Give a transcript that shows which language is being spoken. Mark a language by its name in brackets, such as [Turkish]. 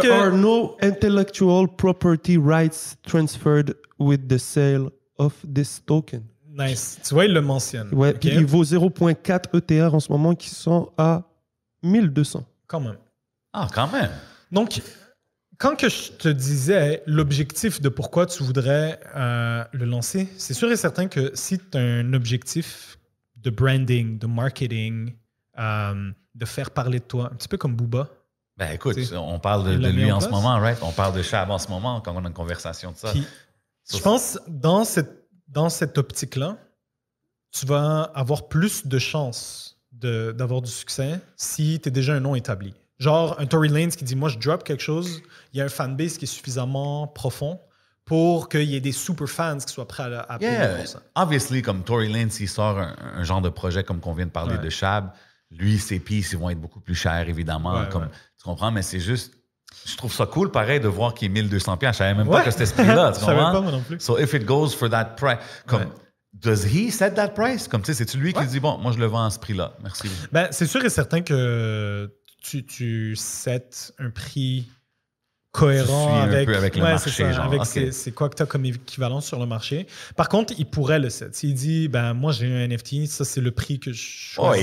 [English] there are no intellectual property rights transferred with the sale of this token. [French] Nice. Tu vois, il le mentionne. Ouais, puis il vaut 0.4 ETR en ce moment qui sont à 1200. Quand même. Ah, quand même. Donc, quand que je te disais l'objectif de pourquoi tu voudrais le lancer, c'est sûr et certain que si tu as un objectif de branding, de marketing, de faire parler de toi, un petit peu comme Booba. Ben écoute, T'sais, on parle de lui en ce moment, right? On parle de Chab en ce moment quand on a une conversation de ça. Puis, je pense dans cette optique-là, tu vas avoir plus de chances d'avoir du succès si tu es déjà un nom établi. Genre un Tory Lanez qui dit « Moi, je drop quelque chose, il y a un fanbase qui est suffisamment profond pour qu'il y ait des super fans qui soient prêts à payer pour ça. » Obviously, comme Tory Lanez, s'il sort un genre de projet comme qu'on vient de parler de Chab, lui, ses pieces, ils vont être beaucoup plus chers, évidemment. Tu comprends? Mais c'est juste... Je trouve ça cool, pareil, de voir qu'il est 1200$. Je savais même pas que c'était ce prix-là. Tu comprends? Je savais pas, moi non plus. [English] So, if it goes for that price... Comme, does he set that price? [French] Comme, tu sais, c'est-tu lui qui dit, bon, moi, je le vends à ce prix-là. Merci. Ben, c'est sûr et certain que tu sets un prix cohérent avec le marché. C'est quoi que tu as comme équivalence sur le marché. Par contre, il pourrait le set. S'il dit, ben, moi, j'ai un NFT, ça, c'est le prix que je choisis.